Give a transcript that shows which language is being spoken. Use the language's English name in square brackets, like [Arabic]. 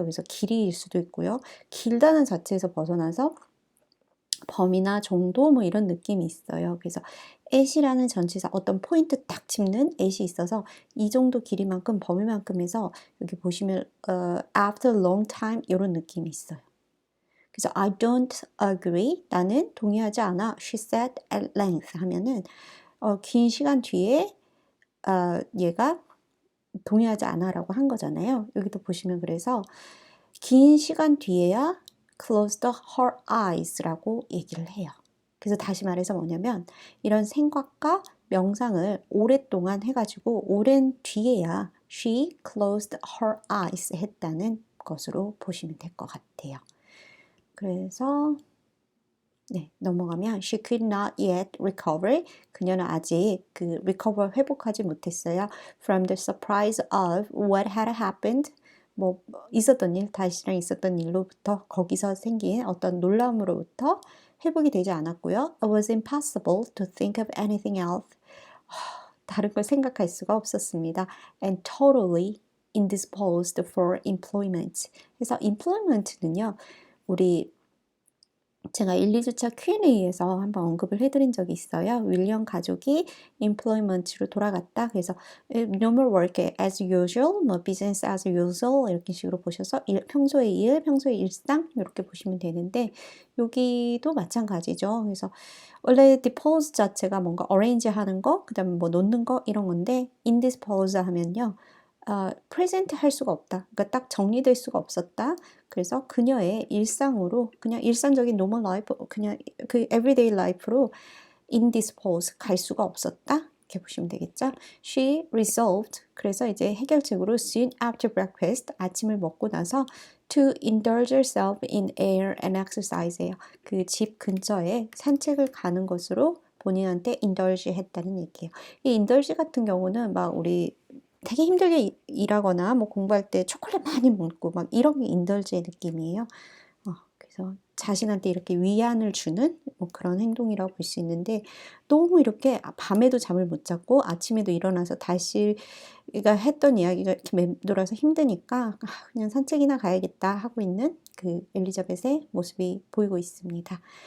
[Korean] 그래서 길이일 수도 있고요. 길다는 자체에서 벗어나서 범위나 정도 뭐 이런 느낌이 있어요. 그래서 at이라는 전치사 어떤 포인트 딱 짚는 at이 있어서 이 정도 길이만큼 범위만큼 해서 여기 보시면 after long time 이런 느낌이 있어요. [English] 그래서 I don't agree. [Korean] 나는 동의하지 않아. She said at length 하면은 긴 시간 뒤에 얘가 동의하지 않아라고 한 거잖아요. 여기도 보시면 그래서 긴 시간 뒤에야 closed her eyes 라고 얘기를 해요. 그래서 다시 말해서 뭐냐면 이런 생각과 명상을 오랫동안 해가지고 오랜 뒤에야 she closed her eyes 했다는 것으로 보시면 될 것 같아요. [English] 그래서 네, 넘어가면 she could not yet recover. [Korean] 그녀는 아직 그 recover 회복하지 못했어요. [English] From the surprise of what had happened. [Korean] 뭐 있었던 일, 다시랑 있었던 일로부터 거기서 생긴 어떤 놀라움으로부터 회복이 되지 않았고요. [English] It was impossible to think of anything else. [Korean] 다른 걸 생각할 수가 없었습니다. [English] And totally indisposed for employment. [Korean] 그래서 employment는요. 우리 제가 1, 2주차 Q&A에서 한번 언급을 해드린 적이 있어요. 윌리엄 가족이 employment로 돌아갔다. 그래서 no more work as usual, 뭐 business as usual 이렇게 식으로 보셔서 평소의 일, 평소의 일상 이렇게 보시면 되는데 여기도 마찬가지죠. 그래서 원래 dispose 자체가 뭔가 arrange 하는 거, 그 다음에 뭐 놓는 거 이런 건데 indispose 하면요. present 할 수가 없다. 그러니까 딱 정리될 수가 없었다. 그래서 그녀의 일상으로 그냥 일상적인 normal life, 그냥 그 everyday life로 indispose 갈 수가 없었다. 이렇게 보시면 되겠죠. She resolved. 그래서 이제 해결책으로 soon after breakfast 아침을 먹고 나서 to indulge herself in air and exercise예요. 그 집 근처에 산책을 가는 것으로 본인한테 indulge 했다는 얘기예요. 이 indulge 같은 경우는 막 우리 되게 힘들게 일하거나 뭐 공부할 때 초콜릿 많이 먹고 막 이런 게 인덜지의 느낌이에요. 그래서 자신한테 이렇게 위안을 주는 뭐 그런 행동이라고 볼 수 있는데 너무 이렇게 밤에도 잠을 못 잤고 아침에도 일어나서 달씨가 했던 이야기가 이렇게 맴돌아서 힘드니까 그냥 산책이나 가야겠다 하고 있는 그 엘리자벳의 모습이 보이고 있습니다.